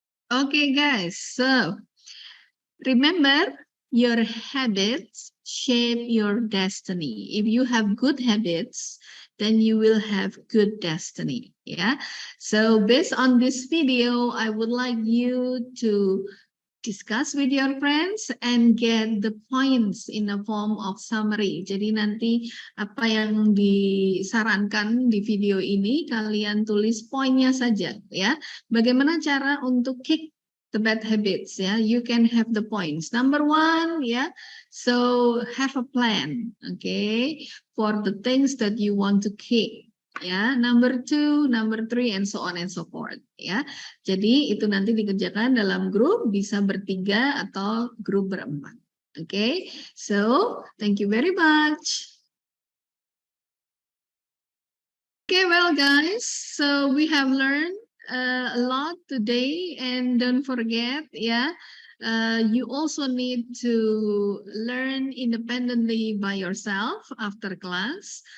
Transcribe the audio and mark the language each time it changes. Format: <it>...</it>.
<en>Okay, guys, so remember, your habits shape your destiny. If you have good habits, then you will have good destiny. Yeah. So based on this video, I would like you to discuss with your friends and get the points in the form of summary.</en> <id>Jadi nanti apa yang disarankan di video ini kalian tulis poinnya saja ya. Bagaimana cara untuk</id> <en>kick the bad habits</en> <id>ya?</id> <en>You can have the points. Number 1 ya. So have a plan, okay, for the things that you want to kick. Ya, number 2, number 3, and so on and so forth.</en> <id>Ya, jadi itu nanti dikerjakan dalam grup, bisa bertiga atau grup berempat.</id> <en>Okay, so thank you very much. Okay, well guys, so we have learned a lot today, and don't forget, yeah, you also need to learn independently by yourself after class.</en>